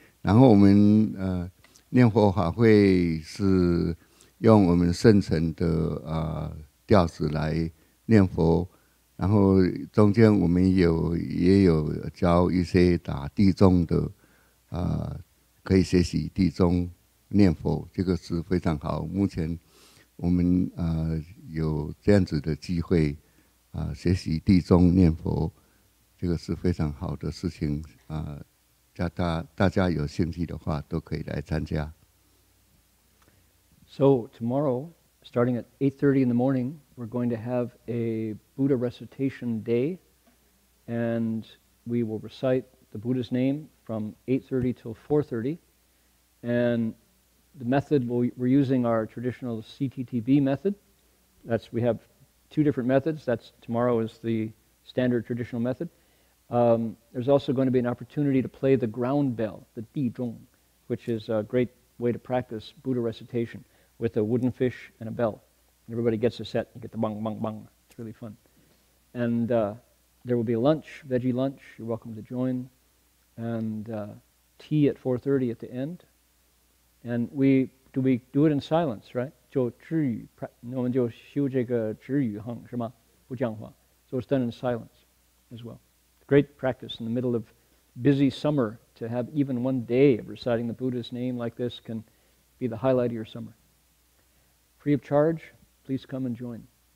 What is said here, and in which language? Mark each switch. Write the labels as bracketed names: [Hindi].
[Chinese] 然后我们念佛法会是用我们圣城的调子来念佛，然后中间我们也有教一些打地宗的，可以学习地宗念佛，这个是非常好。目前我们有这样子的机会，学习地宗念佛，这个是非常好的事情大家有兴趣的话，都可以来参加。 [English] So tomorrow, starting at 8:30 in the morning, we're going to have a Buddha recitation day, and we will recite the Buddha's name from 8:30 till 4:30. And the method, we're using our traditional CTTB method. We have two different methods. Tomorrow is the standard traditional method. There's also going to be an opportunity to play the ground bell, the Di Zhong, which is a great way to practice Buddha recitation with a wooden fish and a bell. Everybody gets a set. You get the bang, bang, bang. It's really fun. And there will be a lunch, veggie lunch. You're welcome to join. And tea at 4:30 at the end. And we do it in silence, right? [Chinese] 就止语，我们就修这个止语行，是吗？不讲话。 [English] So it's done in silence as well. Great practice in the middle of busy summer to have even one day of reciting the Buddha's name like this can be the highlight of your summer. Free of charge, please come and join.